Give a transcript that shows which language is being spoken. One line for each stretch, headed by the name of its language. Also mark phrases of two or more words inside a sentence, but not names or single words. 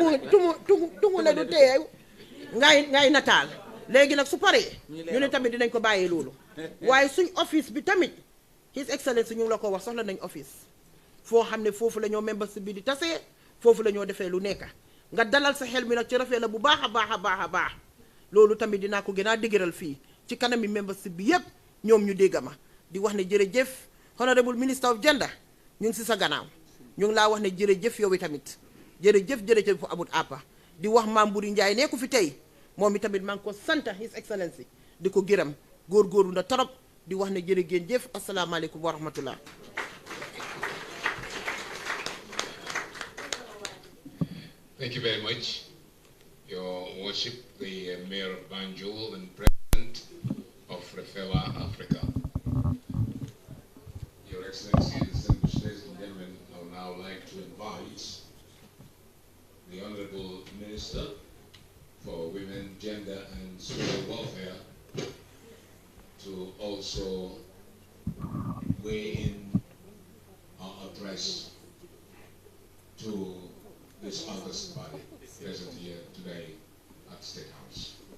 Wolof: tungu ne du teew ngay nataal léegi nag su paree ñu ne tamit dinañ ko bàyyee loolu waaye suñ office bi tamit
English: His Excellency
Wolof: ñu ngi la ko wax soxla nañ office foo xam ne foofu la ñoo membership bi di tasee foofu la ñoo defee lu nekk nga dalal sa xel mi nag ci Rafaela bu baax a baax loolu tamit dinaa ko gën a dëgëral fii ci kanami membership bi yépp ñoom ñu dégg ma di wax ne jërëjëf
English: honorable minister of gender
Wolof: ñu ngi si sa gannaaw ñu ngi laa wax ne jërëjëf yow tamit jërëjëf fu amul àppa di wax Maam Buri Njaay nekku fi tey moom tamit maa ngi ko sant
English: His Excellency
Wolof: di ko gërëm góorgóorlu na torop di wax ne jërëjëf
Arabic: السلام عليكم ورحمة الله.
English: Thank you very much, Your Worship, the Mayor of Banjul and President of REFELA Africa. Your Excellency, distinguished ladies and gentlemen, I would now like to invite the Honorable Minister for Women, Gender and Social Welfare to also weigh in our address to this August body present here today at State House.